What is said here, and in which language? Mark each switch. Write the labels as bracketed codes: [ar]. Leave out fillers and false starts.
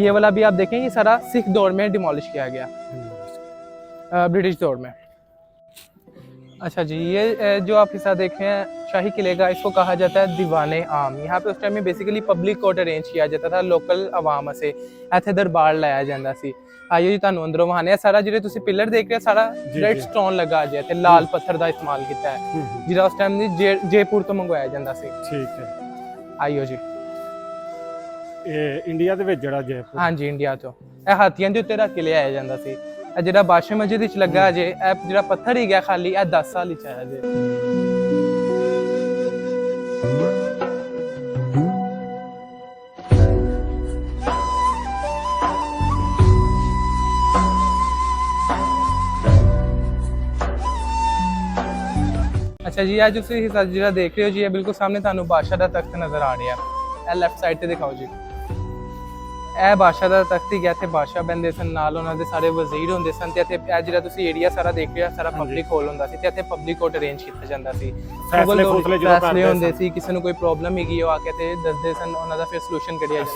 [hi] ये वाला भी आप देखें ये सारा सिख दौर में डिमोलिश किया गया, ब्रिटिश दौर में। अच्छा जी, ये जो आप हिस्सा देख रहे हैं शाही किले का, इसको कहा जाता है दीवाने आम। यहाँ पे उस टाइम में बेसिकली पब्लिक कोर्ट अरेंज किया जाता था, लोकल आवाम से [pa] ਇੱਥੇ ਦਰਬਾਰ ਲਾਇਆ ਜਾਂਦਾ ਸੀ। ਆਇਓ ਜੀ ਤੁਹਾਨੂੰ ਅੰਦਰੋਂ ਵਹਾਨੇ ਸਾਰਾ ਜਿਹੜੇ ਤੁਸੀਂ ਪਿਲਰ ਦੇਖ ਰਹੇ ਸਾਰਾ ਰੈਡ ਸਟੋਨ ਲੱਗਾ ਜੇ ਤੇ ਲਾਲ ਪੱਥਰ ਦਾ ਇਸਤੇਮਾਲ ਕੀਤਾ ਹੈ, ਜਿਹੜਾ ਉਸ ਟਾਈਮ ਦੀ ਜੈਪੁਰ ਤੋਂ ਮੰਗਵਾਇਆ ਜਾਂਦਾ ਸੀ। ਠੀਕ ਹੈ, ਆਇਓ ਜੀ। ਇਹ ਇੰਡੀਆ ਦੇ ਵਿੱਚ ਜਿਹੜਾ ਜੈਪੁਰ, ਹਾਂਜੀ ਇੰਡੀਆ ਤੋਂ ਇਹ ਹਾਥੀਆਂ ਦੇ ਉੱਤੇ ਰੱਖ ਕੇ ਲਿਆਇਆ ਜਾਂਦਾ ਸੀ। ਇਹ ਜਿਹੜਾ ਬਾਦਸ਼ਾਹ ਮਸਜਿਦ ਵਿੱਚ ਲੱਗਾ ਜੇ, ਇਹ ਜਿਹੜਾ ਪੱਥਰ ਹੀ ਗਿਆ ਖਾਲੀ, ਇਹ 10 ਸਾਲ ਹੀ ਆਇਆ ਜੇ। [hi] अच्छा जी, आज उसी हिसाब से देख रहे हो जी, ये बिल्कुल सामने [pa] ਤੁਹਾਨੂੰ ਬਾਦਸ਼ਾਹ ਦਾ ਤਖਤ ਨਜ਼ਰ ਆ ਰਿਹਾ ਹੈ। ਇਹ ਲੈਫਟ ਸਾਈਡ ਤੇ ਦਿਖਾਓ ਜੀ, ਇਹ ਬਾਦਸ਼ਾਹ ਦਾ ਤਖਤ ਹੀ ਗਿਆ, ਇੱਥੇ ਬਾਦਸ਼ਾਹ ਬੰਦੇ ਸਨ, ਨਾਲ ਉਹਨਾਂ ਦੇ ਸਾਰੇ ਵਜ਼ੀਰ ਹੁੰਦੇ ਸਨ। ਤੇ ਇੱਥੇ ਇਹ ਜਿਹੜਾ ਤੁਸੀਂ ਏਰੀਆ ਸਾਰਾ ਦੇਖ ਰਹੇ ਹੋ ਸਾਰਾ ਪਬਲਿਕ ਹਾਲ ਹੁੰਦਾ ਸੀ, ਤੇ ਇੱਥੇ ਪਬਲਿਕ ਕੋਰਟ ਅਰੇਂਜ ਕੀਤਾ ਜਾਂਦਾ ਸੀ। ਫੈਸਲੇ ਹੁੰਦੇ ਸੀ, ਕਿਸੇ ਨੂੰ ਕੋਈ ਪ੍ਰੋਬਲਮ ਹੈਗੀ ਉਹ ਆ ਕੇ ਤੇ ਦੱਸਦੇ ਸਨ, ਉਹਨਾਂ ਦਾ ਫਿਰ ਸੋਲੂਸ਼ਨ ਕੱਢਿਆ ਜਾਂਦਾ ਸੀ।